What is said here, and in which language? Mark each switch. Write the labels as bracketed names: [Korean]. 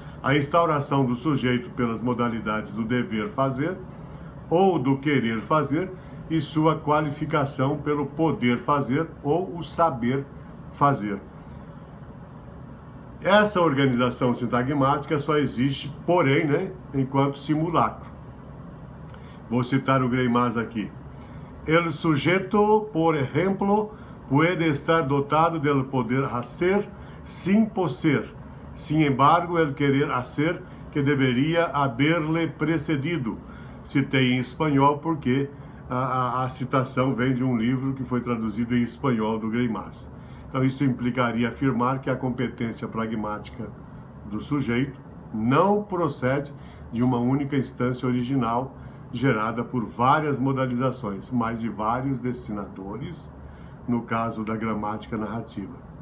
[Portuguese] A instauração do sujeito pelas modalidades do dever fazer ou do querer fazer e sua qualificação pelo poder fazer ou o saber fazer. Essa organização sintagmática só existe, porém, enquanto simulacro. Vou citar o Greimas aqui. [Spanish] El sujeto, por ejemplo, puede estar dotado del poder hacer sin poseer. Sin embargo, el querer hacer que deveria haberle precedido. [Portuguese] Citei em espanhol porque a citação vem de um livro que foi traduzido em espanhol do Greimas. Então, isso implicaria afirmar que a competência pragmática do sujeito não procede de uma única instância original gerada por várias modalizações, mas de vários destinadores, no caso da gramática narrativa.